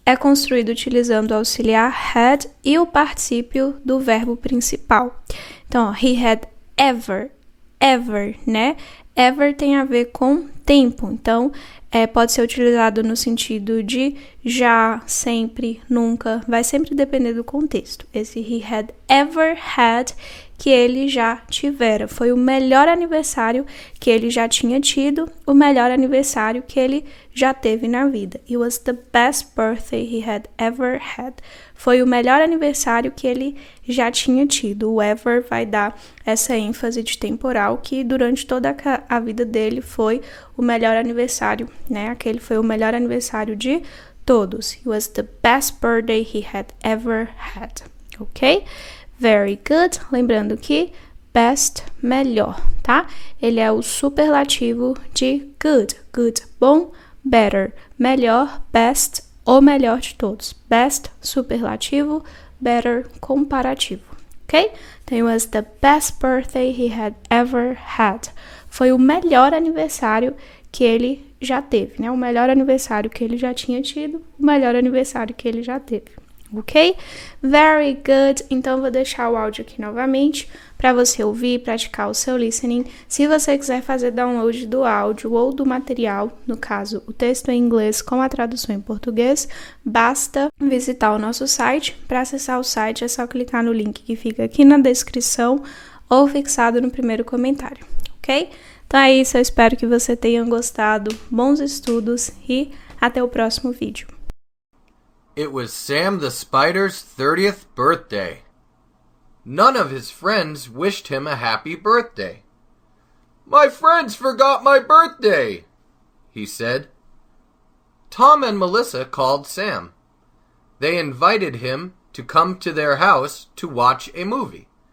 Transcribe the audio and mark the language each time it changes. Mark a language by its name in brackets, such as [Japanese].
[Portuguese] É construído utilizando o auxiliar had e o particípio do verbo principal. [English] Então, he had ever, né? [Portuguese] Ever tem a ver com tempo. Então, pode ser utilizado no sentido de já, sempre, nunca. Vai sempre depender do contexto. Esse [English] he had ever had, [Portuguese] que ele já tivera. Foi o melhor aniversário que ele já tinha tido, o melhor aniversário que ele já teve na vida. [English] It was the best birthday he had ever had. [Portuguese] foi o melhor aniversário que ele já tinha tido. O ever vai dar essa ênfase de temporal, que durante toda a vida dele foi o melhor aniversário, né? Aquele foi o melhor aniversário de todos. [English] It was the best birthday he had ever had. Ok? Very good. [Portuguese] Lembrando que best, melhor, tá? Ele é o superlativo de good. Good, bom. Better, melhor. Best, o melhor de todos. Best, superlativo. Better, comparativo. Ok? [English] Então, it was the best birthday he had ever had. [Portuguese] Foi o melhor aniversário que ele já teve, né? O melhor aniversário que ele já tinha tido, o melhor aniversário que ele já teve. Ok? [English] Very good. [Portuguese] Então, eu vou deixar o áudio aqui novamente para você ouvir e praticar o seu listening. Se você quiser fazer download do áudio ou do material, no caso, o texto em inglês com a tradução em português, basta visitar o nosso site. Para acessar o site, é só clicar no link que fica aqui na descrição ou fixado no primeiro comentário, ok? Então é isso, eu espero que você tenha gostado. Bons estudos e até o próximo vídeo. [English] It was Sam the Spider's 30th birthday. None of his friends wished him a happy birthday. My friends forgot my birthday, he said. Tom and Melissa called Sam. They invited him to come to their house to watch a movie.